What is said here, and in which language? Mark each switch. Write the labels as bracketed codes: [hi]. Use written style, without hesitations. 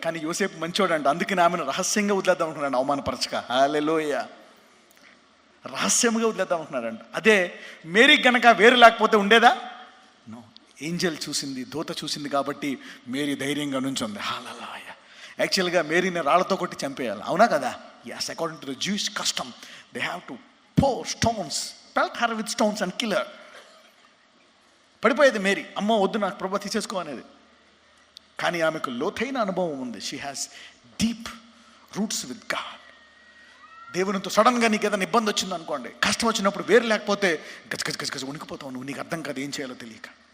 [te] కానీ యోసేపు మంచోడు అంట, అందుకని ఆమెను రహస్యంగా వదిలేద్దాం అనుకున్నాడు, అవమానపరచక. హల్లెలూయా, రహస్యంగా వదిలేద్దాం అనుకున్నాడంట. అదే మేరీ గనక వేరు లేకపోతే ఉండేదా? నో. ఏంజల్ చూసింది, దూత చూసింది కాబట్టి మేరీ ధైర్యంగా నుంచుంది. హల్లెలూయా. యాక్చువల్గా మేరీని రాళ్లతో కొట్టి చంపేయాలి, అవునా కదా? [en] yes, according to the Jewish custom, they have to pour stones, pelt her with stones and kill her. [te] పడిపోయేది Mary, అమ్మో వద్దు నాకు ప్రభు తీసేసుకో అనేది. కానీ ఆమెకు లోతైన అనుభవం ఉంది. She has deep roots with God. దేవునితో సడన్గా నీకు ఏదైనా ఇబ్బంది వచ్చింది అనుకోండి, కష్టం వచ్చినప్పుడు వేరు లేకపోతే గజ ఉనికిపోతావు నువ్వు, నీకు అర్థం కాదు ఏం చేయాలో తెలియక.